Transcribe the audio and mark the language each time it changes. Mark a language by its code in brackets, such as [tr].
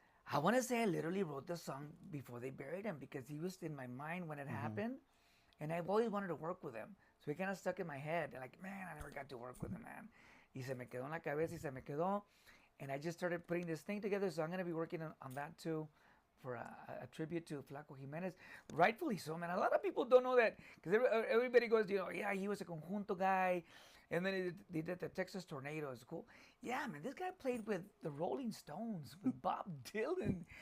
[en] I want to say I literally wrote the song before they buried him because he was in my mind when it happened, and I've always wanted to work with him. So it kind of stuck in my head. And like, man, I never got to work with him, man. [es] Y se me quedó en la cabeza y se me quedó. [en] And I just started putting this thing together. So I'm going to be working on that too for a tribute to Flaco Jimenez. Rightfully so, man. A lot of people don't know that because everybody goes, yeah, he was a conjunto guy. And then they did the Texas Tornadoes. Cool. Yeah, man, this guy played with the Rolling Stones, with Bob Dylan.